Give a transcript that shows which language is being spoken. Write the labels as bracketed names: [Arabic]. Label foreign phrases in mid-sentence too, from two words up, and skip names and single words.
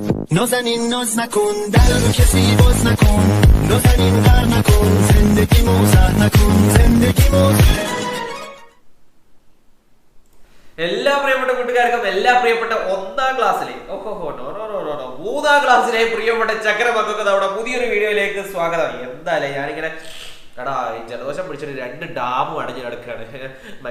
[Persian] نازنین ناز نکن در رو کسی باز نکن نازنین غر نکن زندگی موزر نکن زندگی موزر [Malayalam] എല്ലാ പ്രിയപ്പെട്ട കൂട്ടുകാർക്കും എല്ലാ പ്രിയപ്പെട്ട ഒന്നാം ക്ലാസ്സിലെ മൂന്നാം ക്ലാസ്സിലെ പ്രിയപ്പെട്ട ചക്രമക്കൊക്കെ നമ്മുടെ പുതിയൊരു വീഡിയോയിലേക്ക് സ്വാഗതം. എന്തായാലും ഞാനിങ്ങനെ എടാ ഈ ജലദോഷം പിടിച്ചിട്ട് 2 ഡാമും അടഞ്ഞു കിടക്കുകയാണ്.